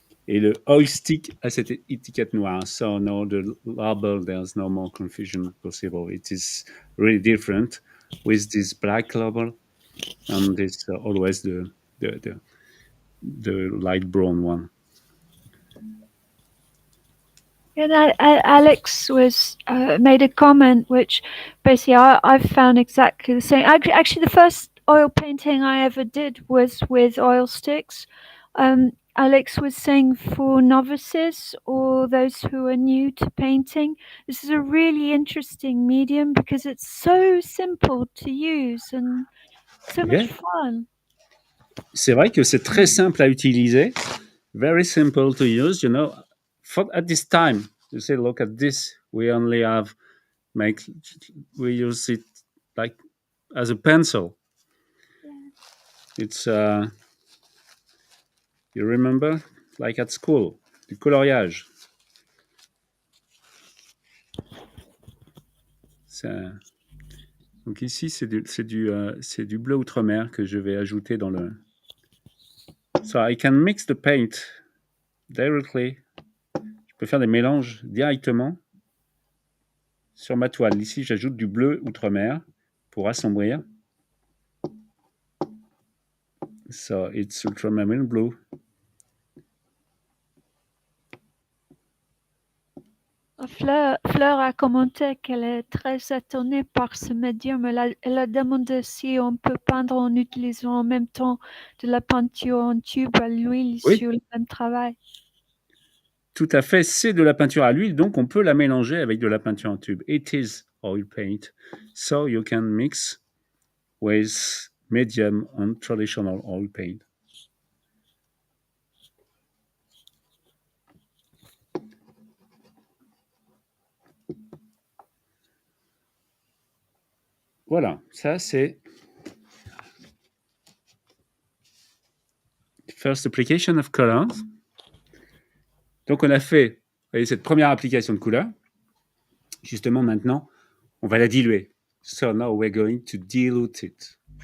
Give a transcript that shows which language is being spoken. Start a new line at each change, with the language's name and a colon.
French: Et le oil stick a cette étiquette noire.
English: So no, the label, there's no more confusion possible. It is really different with this black label and this always the light brown one. And Alex was made a comment which basically I've found exactly the same. Actually, the first oil painting I ever did was with oil sticks. Alex was saying for novices or those who are new to painting, this is a really interesting medium because it's so simple to use and so much fun.
French: C'est vrai que c'est très simple à utiliser.
English: Very simple to use, at this time, you say, look at this. We only we use it like as a pencil. Yeah. It's, you remember, like at school,
French: du coloriage. Donc ici, c'est du bleu outre-mer que je vais ajouter dans le...
English: So I can mix the paint directly.
French: Je peux faire des mélanges directement sur ma toile. Ici, j'ajoute du bleu outre-mer pour assombrir.
English: So it's ultramarine blue.
French: Fleur a commenté qu'elle est très étonnée par ce médium. Elle a demandé si on peut peindre en utilisant en même temps de la peinture en tube à l'huile sur le même travail. Tout à fait, c'est de la peinture à l'huile, donc on peut la mélanger avec de la peinture en tube.
English: It is oil paint, so you can mix with medium and traditional oil paint.
French: Voilà, ça c'est
English: first application of colors.
French: Donc on a fait cette première application de couleur. Justement maintenant, on va la diluer.
English: So now we're going to dilute it.